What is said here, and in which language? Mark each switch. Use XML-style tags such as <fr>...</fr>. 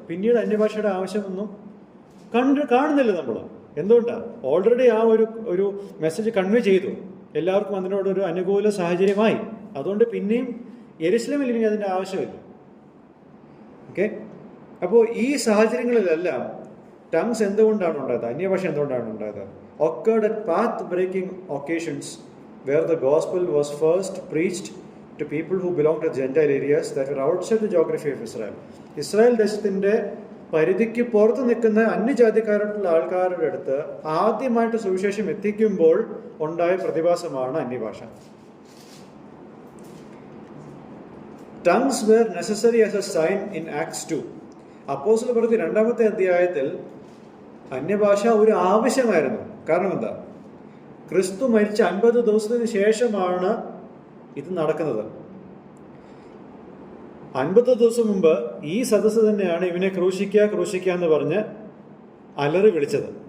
<ml>പിന്നീട് അന്യഭാഷയുടെ ആവശ്യമൊന്നും കാണുന്നില്ല നമ്മൾ. എന്തുകൊണ്ടാണ്? ഓൾറെഡി ആ ഒരു മെസ്സേജ് കൺവേ ചെയ്തു, എല്ലാവർക്കും അതിനോടൊരു അനുകൂല സാഹചര്യമായി. അതുകൊണ്ട് പിന്നെയും യെരുശലേമിൽ ഇനി അതിൻ്റെ ആവശ്യമില്ല. ഓക്കെ, അപ്പോൾ ഈ സാഹചര്യങ്ങളിലെല്ലാം ടങ്സ് എന്തുകൊണ്ടാണ് ഉണ്ടായത്? അന്യഭാഷ എന്തുകൊണ്ടാണ് ഉണ്ടായത്?</ml> <en>occurred at path-breaking occasions where the gospel was first preached to people who belonged to Gentile areas that were outside the geography of Israel.</en> <ml>Israel ദേശത്തിൻ്റെ പരിധിക്ക് പുറത്ത് നിൽക്കുന്ന അന്യജാതിക്കാരായിട്ടുള്ള ആൾക്കാരുടെ അടുത്ത് ആദ്യമായിട്ട് സുവിശേഷം എത്തിക്കുമ്പോൾ ഉണ്ടായ പ്രതിഭാസമാണ് അന്യഭാഷ.</ml> <en>Tongues were necessary as a sign in Acts 2.</en> <ml>അപ്പോസ്തലപ്രവൃത്തി 2 അധ്യായത്തിൽ അന്യഭാഷ ഒരു ആവശ്യമായിരുന്നു. കാരണം എന്താ? ക്രിസ്തു മരിച്ച 50 ദിവസത്തിന് ശേഷമാണ് ഇത് നടക്കുന്നത്. 50 ദിവസം മുമ്പ് ഈ സദസ്സ് തന്നെയാണ് ഇവനെ ക്രൂശിക്കുക എന്ന് പറഞ്ഞ് അലറി വിളിച്ചത്.</ml>